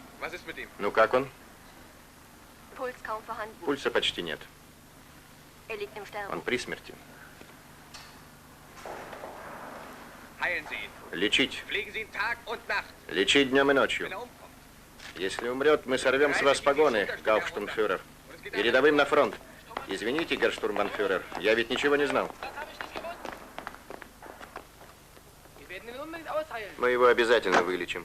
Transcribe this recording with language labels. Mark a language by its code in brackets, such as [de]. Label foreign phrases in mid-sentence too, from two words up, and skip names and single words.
[ru] Ну как он? [de] Puls kaum vorhanden. [ru] Пульса почти нет. [de] Er liegt im Sterben. [ru] Он при смерти. [de] Heilen Sie ihn. [ru] Лечить. [de] Pflegen Sie ihn Tag und Nacht. [ru] Лечить днем и ночью. [de] Wenn er umkommt. [ru] Если умрет, мы сорвем с вас погоны, гауптштурмфюрер. И рядовым на фронт. Извините, герштурмбанфюрер, я ведь ничего не знал. [de] Wir werden ihn unbedingt ausheilen. [ru] Мы его обязательно вылечим.